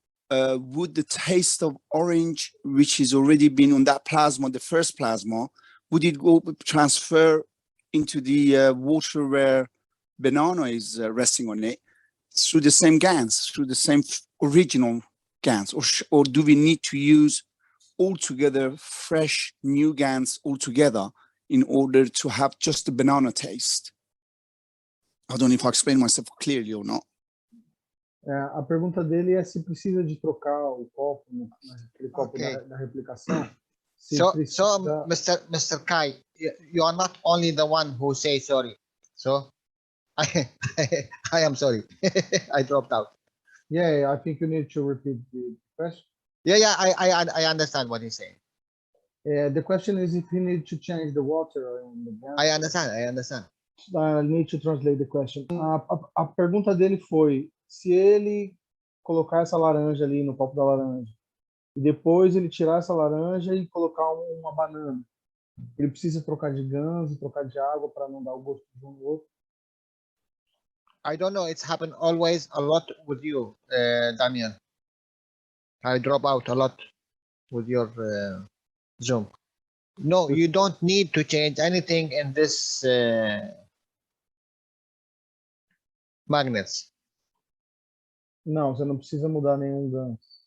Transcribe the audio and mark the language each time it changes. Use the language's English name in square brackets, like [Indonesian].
[English] would the taste of orange, which has already been on that plasma, the first plasma, would it go transfer into the water where banana is resting on it through the same GANs, through the same original GANs, or do we need to use altogether fresh new GANs altogether in order to have just the banana taste? I don't know if I explained myself clearly or not. [Portuguese] A pergunta dele é se precisa de trocar o copo, aquele copo da replicação. [English] So Mr. Kai, you are not only the one who say sorry. So I am sorry. I dropped out. Yeah, I think you need to repeat the question. Yeah, I understand what he's saying. The question is if he needs to change the water in the gas. I understand. I need to translate the question. [Portuguese] A pergunta dele foi se ele colocar essa laranja ali no copo da laranja e depois ele tirar essa laranja e colocar uma banana, ele precisa trocar de GANs e trocar de água para não dar o gosto de um no outro. [English] I don't know. It's happened always a lot with you, Daniel. I drop out a lot with your Zoom. No, you don't need to change anything in this magnets. [Portuguese] Não, você não precisa mudar nenhum gancho.